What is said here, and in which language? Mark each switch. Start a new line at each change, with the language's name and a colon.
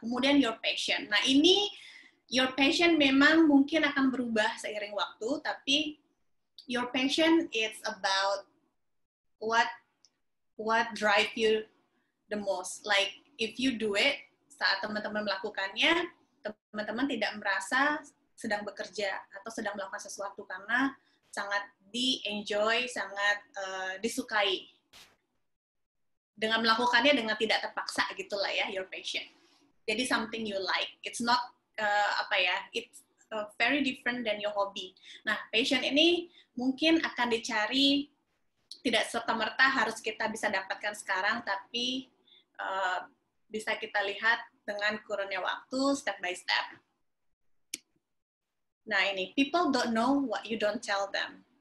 Indonesian: Kemudian
English: your passion.
Indonesian: Nah, ini
English: your passion
Indonesian: memang mungkin akan berubah seiring waktu, tapi
English: your passion is about what drive you the most. Like, if you do it,
Indonesian: saat teman-teman melakukannya, teman-teman tidak merasa sedang bekerja atau sedang melakukan sesuatu karena sangat di-enjoy, sangat disukai. Dengan melakukannya dengan tidak terpaksa gitulah ya,
English: your passion.
Indonesian: Jadi
English: something you like. It's not it's very different than your hobby.
Indonesian: Nah, passion ini mungkin akan dicari tidak serta-merta harus kita bisa dapatkan sekarang, tapi bisa kita lihat dengan kurunnya waktu,
English: step by step.
Indonesian: Nah, ini,
English: people don't know what you don't tell them.